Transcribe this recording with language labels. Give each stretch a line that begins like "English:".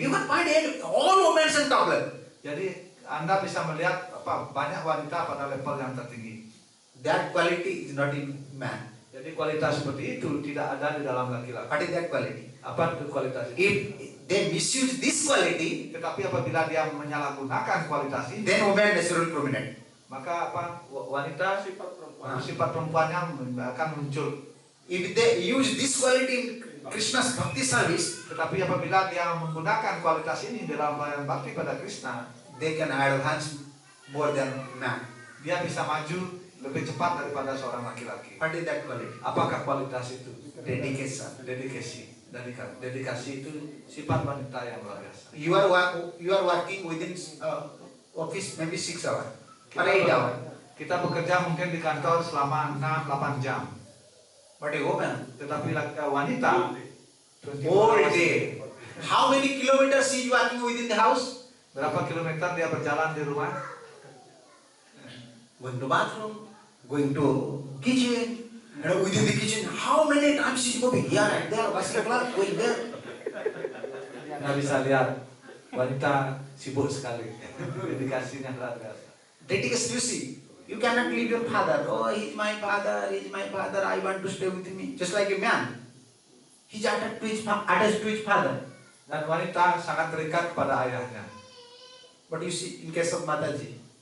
English: you can find all women are top level.
Indonesian: Jadi Anda bisa melihat banyak wanita pada level yang tertinggi.
English: That quality is not in man.
Indonesian: Jadi kualitas seperti itu tidak ada di dalam laki-laki.
English: What is that quality?
Indonesian: Apa itu kualitas itu?
English: If they misuse this quality,
Indonesian: Tetapi apabila dia menyalahgunakan kualitas ini,
English: then woman naturally prominent.
Indonesian: maka wanita sifat perempuannya akan muncul.
English: If they use this quality in Krishna's bhakti service,
Indonesian: Tetapi apabila dia menggunakan kualitas ini dalam pelayanan bakti pada Krishna,
English: they can advance more than man.
Indonesian: dia bisa maju lebih cepat daripada seorang laki-laki.
English: What is that quality?
Indonesian: Apakah kualitas itu?
English: Dedication.
Indonesian: Dedikasi itu sifat wanita yang luar biasa.
English: You are working within office maybe 6 hours or 8 hours.
Indonesian: Kita bekerja mungkin di kantor selama 6-8 jam.
English: But a woman,
Indonesian: Tetapi wanita 24
English: whole hours. day. How many kilometers she is working within the house?
Indonesian: Berapa kilometer dia berjalan di rumah?
English: Going to bathroom, going to kitchen, and within the kitchen, how many times she is moving here and there, washing clothes, going there.
Indonesian: Anda bisa lihat wanita sibuk sekali. Dedikasinya luar biasa.
English: Dedication, you see. You cannot leave your father. Oh, he's my father, I want to stay with me. Just like a man. He's attached to his father.
Indonesian: Dan wanita sangat terikat kepada ayahnya.
English: But you see, in case of Mataji,